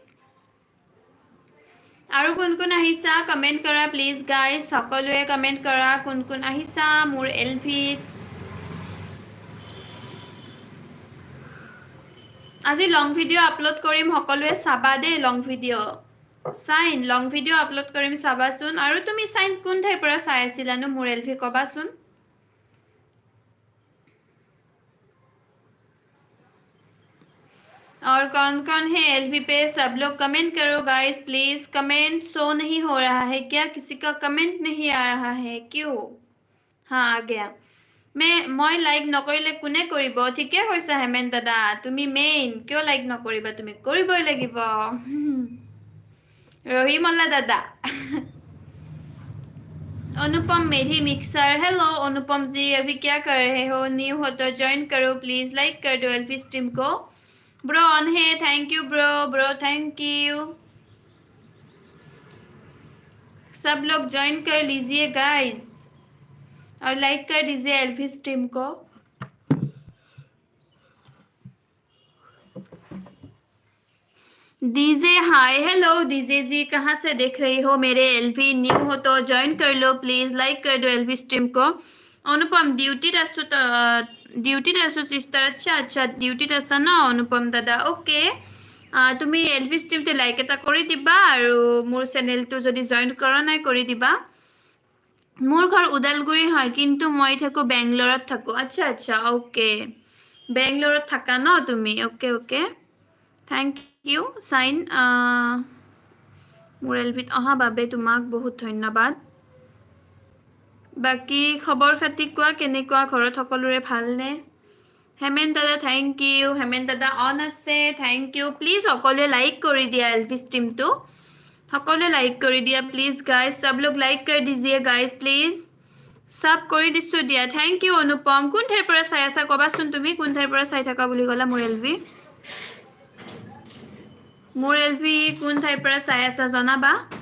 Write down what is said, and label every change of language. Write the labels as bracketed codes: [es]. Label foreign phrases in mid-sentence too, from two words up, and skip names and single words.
[as] আৰু কোন আহিছা কমেন্ট কৰা [en] please guys [as] সকলোৱে কমেন্ট কৰা কোন আহিছা মোৰ এলভিত আজি [en] long video' [as] আপলোড কৰিম সকলোৱে চাবা দেই [en] long video' [as] চাইন [en] long video' [as] আপলোড কৰিম চাবাচোন আৰু তুমি চাইন কোন ঠাইৰ পৰা চাই আছিলানো মোৰ এলভি কবাচোন [hi] और कौन है एलवी पे सब लोग कमेंट करो [en] guys please [hi] कमेंट शो नहीं हो रहा है क्या किसी का कमेंट नहीं आ रहा है क्यों हाँ आ गया [as] মই লাইক নকৰিলে কোনে কৰিব ঠিকে কৈছা হেমেন দাদা তুমি মেইন কিয় লাইক নকৰিবা তুমি কৰিবই লাগিব [hi] ৰহিমল্লা দাদা अनुपम मेरी मिक्सर हेलो अनुपम जी अभी क्या कर रहे हो न्यू हो तो ज्वाइन करो प्लीज लाइक कर दो एल्फी स्ट्रीम को ब्रो ऑन है [en] thank you bro thank you [hi] सब लोग ज्वाइन कर लीजिए गाइस और लाइक कर दीजिए एल्फी स्ट्रीम को डीजे [en] hi hello [hi] डीजे जी कहाँ से देख रही हो मेरे एलवी न्यू हो तो ज्वाइन कर लो प्लीज लाइक कर दो एलवी स्ट्रीम को अनुपम ड्यूटी सिस्टर अच्छा अच्छा ड्यूटी [as] আছা ন অনুপম দাদা ওকে তুমি এলভি ষ্ট্ৰীমটো লাইক এটা কৰি দিবা আৰু মোৰ চেনেলটো যদি জয়েন কৰা নাই কৰি দিবা মোৰ ঘৰ উদালগুৰি হয় কিন্তু মই থাকো বেংগলৰত থাকো আচ্ছা আচ্ছা ওকে বেংগলৰত থাকা ন তুমি [en] okay okay thank you [as] সাইন মোৰ এলভিত অহা বাবে তোমাক বহুত ধন্যবাদ বাকি খবৰ খাতি কোৱা কেনেকুৱা ঘৰত সকলোৰে ভালনে হেমেন দাদা থ্যাংক ইউ হেমেন দাদা অন আছে [en] thank you [as] প্লিজ সকলোৱে লাইক কৰি দিয়া এলভি ষ্ট্ৰীমটো সকলোৱে লাইক কৰি দিয়া প্লিজ গাইজ [hi] सब लोग लाइक कर दीजिए गाइस प्लीज [as] সব কৰি দিছো দিয়া [en] thank you [as] অনুপম কোন ঠাইৰ পৰা চাই আছা কবাচোন তুমি কোন ঠাইৰ পৰা চাই থাকা বুলি ক'লা মোৰ এলভি কোন ঠাইৰ পৰা চাই আছা জনাবা